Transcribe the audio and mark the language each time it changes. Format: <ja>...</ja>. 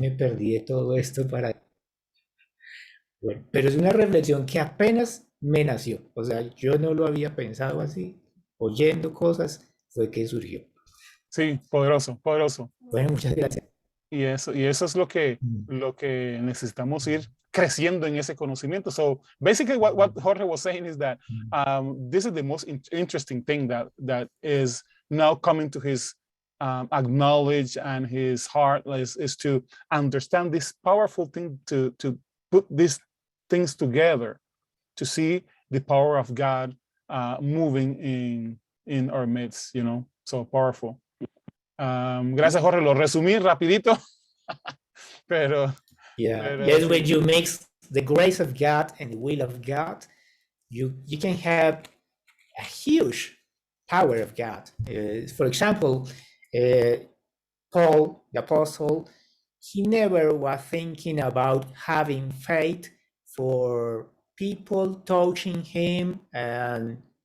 <es>me perdí de todo esto para... Bueno, pero es una reflexión que apenas me nació. O sea, yo no lo había pensado así. Oyendo cosas fue que surgió. Sí, poderoso. Bueno, muchas gracias. Y eso es lo que Mm. necesitamos ir creciendo en ese conocimiento.</es> <en>So basically what Jorge was saying is that this is the most interesting thing that is now coming to his acknowledge and his heart is to understand this powerful thing, to put these things together, to see the power of God moving in our midst, you know, so powerful.</en> <es>Gracias, Jorge, lo resumí rapidito, pero</es> <en>Yes, when you mix the grace of God and the will of God, you can have a huge power of God. For example, Paul, the apostle, he never was thinking about having faith for people touching him and</en>